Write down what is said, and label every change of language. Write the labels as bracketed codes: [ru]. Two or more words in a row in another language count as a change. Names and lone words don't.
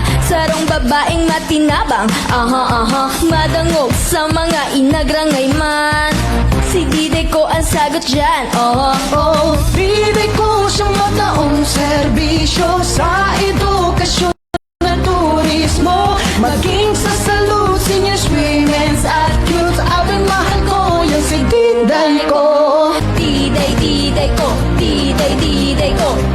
[bik] Sarong babaeng matinabang, madangog sa mga inagrangay man. Si diday ko ang sagot dyan, Diday ko siyang mataong serbisyo sa edukasyon na turismo. Maging sa salud, [en] seniors, women's at youth. [bik] Abing mahal ko yung si Diday ko. diday ko, diday ko,